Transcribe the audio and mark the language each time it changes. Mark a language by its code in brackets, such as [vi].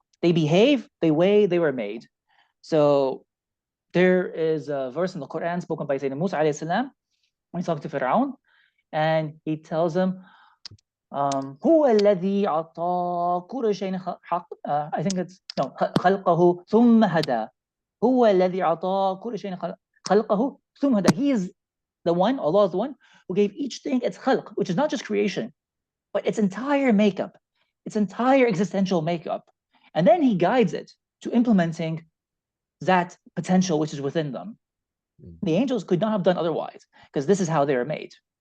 [en] They behave the way they were made. So there is a verse in the Quran spoken by Sayyidina Musa alayhi salam when he's talking to Fir'aun, and he tells him, [ar] هو الذي أعطى كل شيء [en] I think it's no [ar] خلقه ثم هدى. هو الذي أعطى كل شيء خلقه ثم هدى. [en] He is the one, Allah is the one who gave each thing its khalq, which is not just creation, but its entire makeup, its entire existential makeup. And then he guides it to implementing that potential which is within them. The angels could not have done otherwise, because this is how they are made.